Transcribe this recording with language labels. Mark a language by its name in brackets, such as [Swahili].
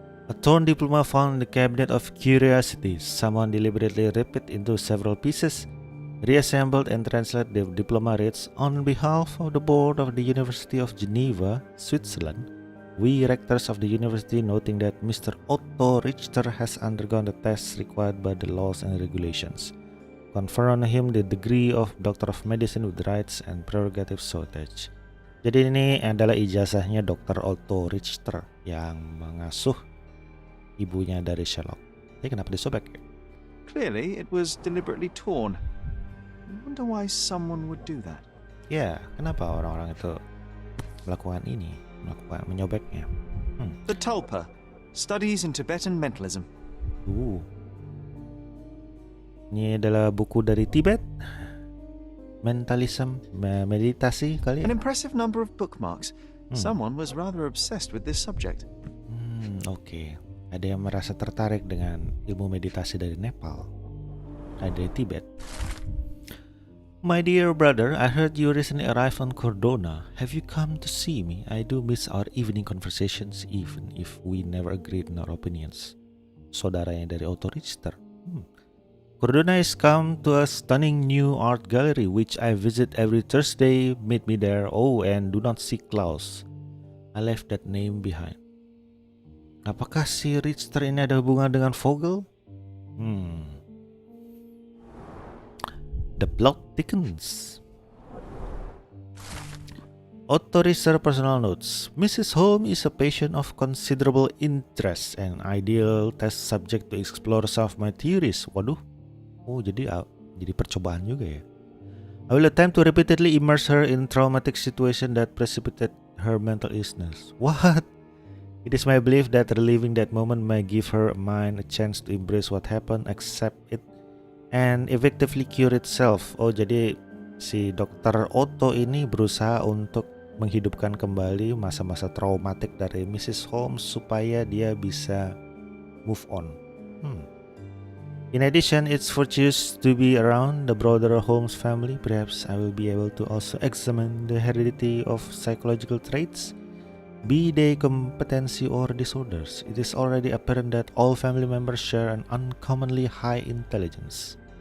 [English] A torn diploma found in the cabinet of curiosities. Someone deliberately ripped it into several pieces, reassembled and translated the diploma reads, "On behalf of the board of the University of Geneva, Switzerland, we rectors of the university noting that Mr. Otto Richter has undergone the tests required by the laws and regulations. Confer on him the degree of Doctor of Medicine with rights and prerogatives so attached." [Indonesian] Jadi ini adalah ijazahnya Dr. Otto Richter yang mengasuh ibunya dari Sherlock. Ini kenapa disobek? [English] Clearly, it was deliberately torn. I wonder why someone would do that. [Indonesian] Ya, kenapa orang-orang itu melakukan menyobeknya? [English] The Tulpa, Studies in Tibetan Mentalism. [Indonesian] Ini adalah buku dari Tibet. Mentalism, meditasi kali [English] An [Indonesian] ya? [English] impressive number of bookmarks. Someone was rather obsessed with this subject. Oke. [Indonesian] Ada yang merasa tertarik dengan ilmu meditasi dari Nepal. Dari Tibet. [English] My dear brother, I heard you recently arrived on Cordona. Have you come to see me? I do miss our evening conversations even if we never agreed in our opinions. [Indonesian] Saudaranya dari Otto Richter. [English] Cordona is come to a stunning new art gallery which I visit every Thursday. Meet me there. Oh, and do not seek Klaus. I left that name behind. [Indonesian] Apakah si Richter ini ada hubungan dengan Vogel? [English] The plot thickens. Otto Richter personal notes. Mrs. Holmes is a patient of considerable interest and ideal test subject to explore some of my theories. [Indonesian] Waduh. [English] Oh, [Indonesian] jadi percobaan juga ya. [English] I will attempt to repeatedly immerse her in traumatic situation that precipitated her mental illness. What? It is my belief that reliving that moment may give her mind a chance to embrace what happened, accept it, and effectively cure itself. [Indonesian] Oh, jadi si Dr. Otto ini berusaha untuk menghidupkan kembali masa-masa traumatik dari Mrs. Holmes supaya dia bisa move on. [English] In addition, it's fortuitous to be around the broader Holmes family. Perhaps I will be able to also examine the heredity of psychological traits, be they competency or disorders. It is already apparent that all family members share an uncommonly high intelligence.